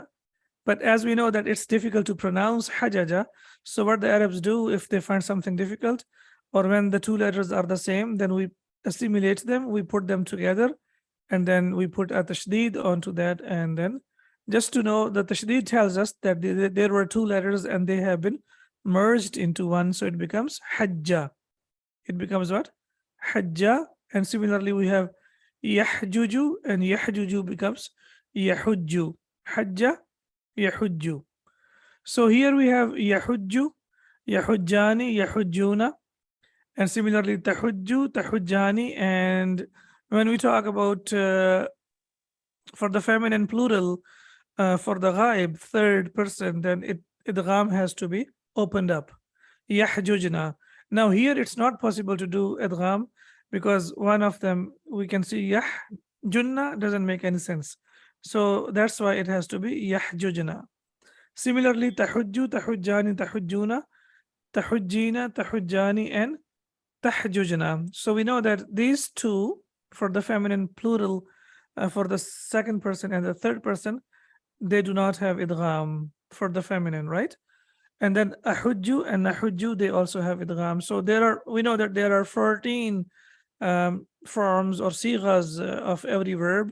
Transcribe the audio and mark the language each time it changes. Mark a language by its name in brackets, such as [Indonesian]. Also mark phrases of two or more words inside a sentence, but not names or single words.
[English] But as we know that it's difficult to pronounce hajaja, so what the Arabs do if they find something difficult, or when the two letters are the same, then we assimilate them, we put them together, and then we put a tashdid onto that. And then just to know that tashdid tells us that there were two letters and they have been merged into one, so it becomes hajja. It becomes what? Hajja. And similarly we have yahjuju, and yahjuju becomes yahujju. [Arabic] حجّ، يحجّ. [English] So here we have [Arabic] يحجّ، يحجّان، يحجّون, [English] and similarly [Arabic] تحجّ، تحجّان. [English] And when we talk about for the feminine plural, for the ghaib, third person, then idgham has to be opened up. Yahjujna. Now here it's not possible to do idgham because one of them we can see yahjunna doesn't make any sense. So that's why it has to be yahjujna. Similarly, [Arabic] تحجّ، تحجّان، تحجّون، تحجّين، تحجّان, [English] and tahjujna. So we know that these two for the feminine plural, for the second person and the third person, they do not have idgham for the feminine, right? And then ahujju and nahujju, they also have idgham. So we know that there are 14 forms or sighas of every verb.